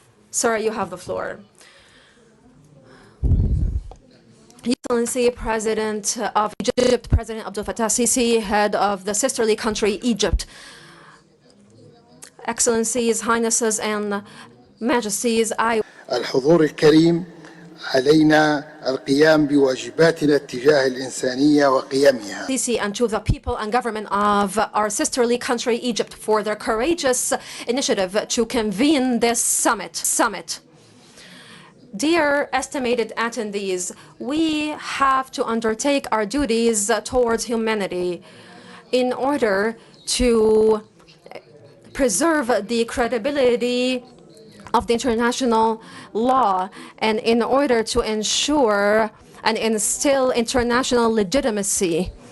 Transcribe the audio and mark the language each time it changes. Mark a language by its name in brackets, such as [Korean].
[English] Sir, you have the floor. His Excellency President of Egypt, President Abdel Fattah Sisi, head of the sisterly country Egypt. Excellencies, Highnesses, and Majesties, [Arabic] الحضور الكريم علينا القيام بواجباتنا تجاه الإنسانية وقيمها. [English] And to the people and government of our sisterly country Egypt for their courageous initiative to convene this summit. Dear estimated attendees, we have to undertake our duties towards humanity in order to preserve the credibility of the international law and in order to ensure and instill international legitimacy.